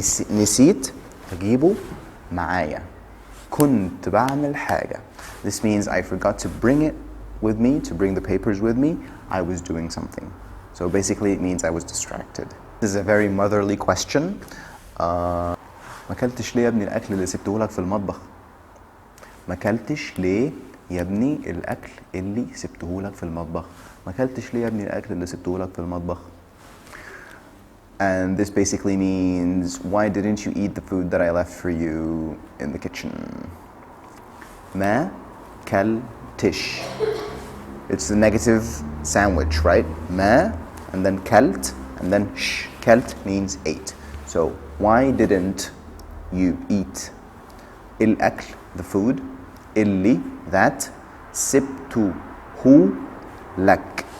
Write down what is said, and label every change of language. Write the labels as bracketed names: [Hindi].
[Arabic] نسيت أجيبه معايا. كنت بعمل حاجة. [English] This means I forgot to bring it with me, to bring the papers with me. I was doing something. So basically it means I was distracted. This is a very motherly question. [Arabic] ما كلتش ليه يا ابني الأكل اللي سبته لك في المطبخ؟ ما كلتش ليه يا ابني الأكل اللي سبته لك في المطبخ؟ ما كلتش ليه يا ابني الأكل اللي سبته لك في المطبخ؟ [English] And this basically means, why didn't you eat the food that I left for you in the kitchen? [Arabic] ما كلتش. [English] It's a negative sandwich, right? ما and then كلت and then sh. كلت means ate. So why didn't you eat الأكل, the food, اللي, that, [Arabic] سبته لك.